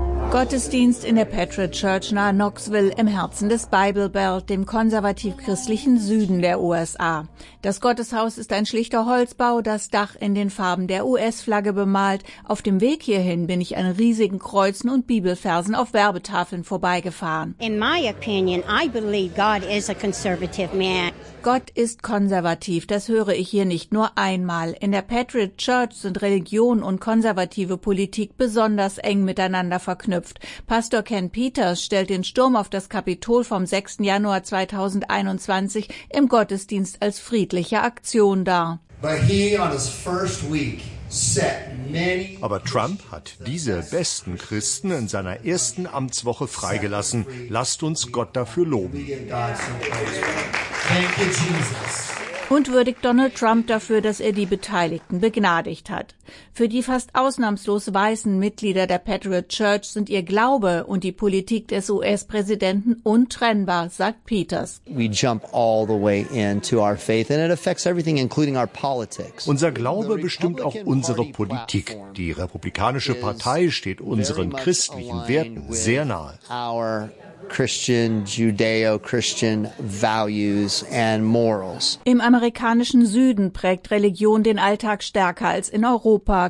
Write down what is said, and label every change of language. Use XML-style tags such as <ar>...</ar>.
<de>Gottesdienst in der Patriot Church nahe Knoxville im Herzen des Bible Belt, dem konservativ-christlichen Süden der USA. Das Gotteshaus ist ein schlichter Holzbau, das Dach in den Farben der US-Flagge bemalt. Auf dem Weg hierhin bin ich an riesigen Kreuzen und Bibelfersen auf Werbetafeln vorbeigefahren.</de> <en>In my opinion, I believe God is a conservative man.</en> <de>Gott ist konservativ, das höre ich hier nicht nur einmal. In der Patriot Church sind Religion und konservative Politik besonders eng miteinander verknüpft. Pastor Ken Peters stellt den Sturm auf das Kapitol vom 6. Januar 2021 im Gottesdienst als friedliche Aktion dar. Aber Trump hat diese besten Christen in seiner ersten Amtswoche freigelassen. Lasst uns Gott dafür loben. Und würdigt Donald Trump dafür, dass er die Beteiligten begnadigt hat. Für die fast ausnahmslos weißen Mitglieder der Patriot Church sind ihr Glaube und die Politik des US-Präsidenten untrennbar, sagt Peters.</de> <en>We jump all the way into our faith and it affects everything, including our politics.</en> <de>Unser Glaube bestimmt auch unsere Politik. Die Republikanische Partei steht unseren christlichen Werten sehr nahe.</de> <en>Our Christian, Judeo-Christian values and morals.</en> <de>Im amerikanischen Süden prägt Religion den Alltag stärker als in Europa.</de>